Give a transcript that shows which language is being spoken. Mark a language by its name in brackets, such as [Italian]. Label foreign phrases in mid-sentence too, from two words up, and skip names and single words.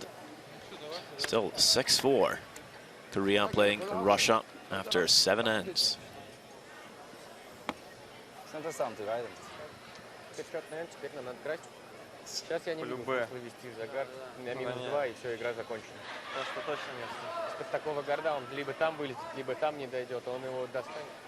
[English] Still 6-4. Korea playing Russia after 7 ends. [Korean] 센터 싸움 들어가야 됩니다. [Russian] Теперь нам надо играть. Сейчас я не могу вывести загар на -2, и все, игра закончена. Просто точно нет. Из-под такого гарда он либо там вылетит, либо там не дойдет, а он его достанет.